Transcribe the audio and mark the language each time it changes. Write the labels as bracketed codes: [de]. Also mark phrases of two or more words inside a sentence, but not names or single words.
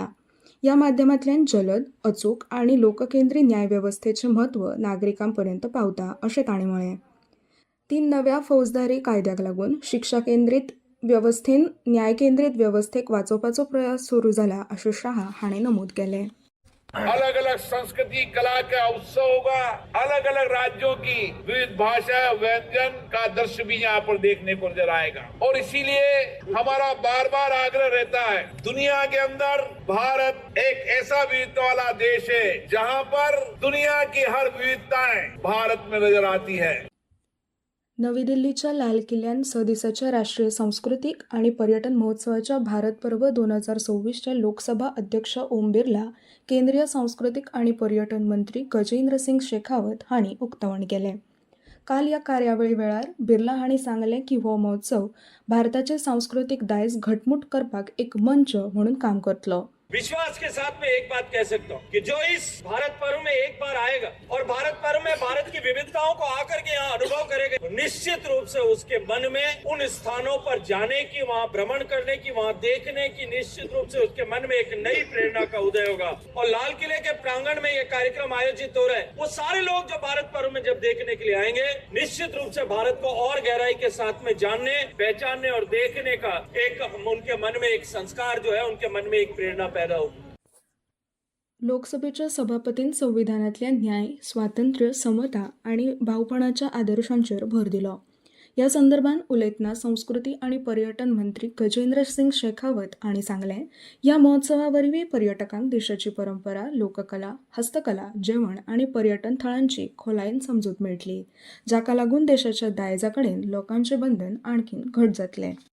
[kok] ह्या माध्यमांतल्यान जलद, अचूक आनी लोककेंद्री न्यायवेवस्थेचें म्हत्व नागरिकांपर्यंत पावता अशें तांणी म्हळें. 3 नव्या फौजदारी कायद्याक लागून शिक्षा केंद्रीत व्यवस्थेन न्याय केंद्रीत व्यवस्थेक वाचोवपाचो प्रयास सुरू जाला अशें शाह हांणी नमूद केलें. [hi] अलग अलग संस्कृति कला का उत्सव होगा, अलग अलग राज्यों की विविध भाषा व्यंजन का दृश्य भी यहाँ पर देखने को नजर आएगा। और इसीलिए हमारा बार बार आग्रह रहता है, दुनिया के अंदर भारत एक ऐसा विविधता वाला देश है जहाँ पर दुनिया की हर विविधताएं भारत में नजर आती है। [kok] नवी दिल्लीच्या लाल किल्ल्यात 6 दिवसाच्या राष्ट्रीय सांस्कृतिक आणि पर्यटन महोत्सवाच्या भारत पर्व 2024च्या लोकसभा अध्यक्ष ओम बिर्ला, केंद्रीय सांस्कृतिक आणि पर्यटन मंत्री गजेंद्र सिंग शेखावत हांणी उक्तावण केले. काल या कार्यावळी वेळार बिर्ला हांणी सांगलें की हो महोत्सव भारताचे सांस्कृतिक दायज घटमूट करपाक एक मंच म्हणून काम करतलो. [hi] विश्वास के साथ में एक बात कह सकता हूँ कि जो इस भारत पर्व में एक बार आएगा और भारत पर्व में भारत की विविधताओं को आकर के यहाँ अनुभव करेगा, तो निश्चित रूप से उसके मन में उन स्थानों पर जाने की, वहाँ भ्रमण करने की, वहाँ देखने की निश्चित रूप से उसके मन में एक नई प्रेरणा का उदय होगा। और लाल किले के प्रांगण में ये कार्यक्रम आयोजित हो रहा है, वो सारे लोग जो भारत पर्व में जब देखने के लिए आएंगे, निश्चित रूप से भारत को और गहराई के साथ में जानने, पहचानने और देखने का एक उनके मन में एक संस्कार जो है, उनके मन में एक प्रेरणा पैदा होगी। [kok] लोकसभेच्या सभापतीन संविधानातल्या न्याय, स्वातंत्र्य, समता आणि भावपणाच्या आदर्शांचेर भर दिलो. या संदर्भात उलयतना संस्कृती आणि पर्यटन मंत्री गजेंद्र सिंग शेखावत हांणी सांगलें, या महोत्सवा वरवीं पर्यटकांक देशाची परंपरा, लोककला, हस्तकला, जेवण आणि पर्यटन थळांची खोलायेन समजूत मेळटली, जाका लागून देशाच्या दायजा कडेन लोकांचें बंधन आणखीन घट जातलें.